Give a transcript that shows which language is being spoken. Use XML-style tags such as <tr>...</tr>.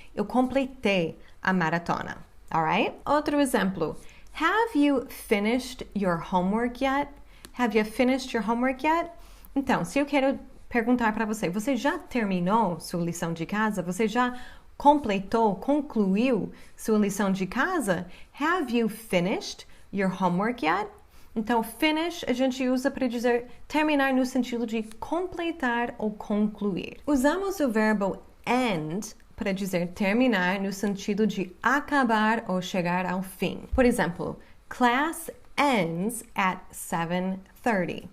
<pt>Eu completei a maratona.</pt> <en>Alright?</en> <pt>Outro exemplo.</pt> <en>Have you finished your homework yet? Have you finished your homework yet?</en> <pt>Então, se eu quero perguntar para você, você já terminou sua lição de casa? Você já completou, concluiu sua lição de casa?</pt> <en>Have you finished your homework yet?</en> <pt>Então, finish a gente usa para dizer terminar no sentido de completar ou concluir. Usamos o verbo end para dizer terminar no sentido de acabar ou chegar ao fim. Por exemplo,</pt> <en>class ends at 7:30.</en>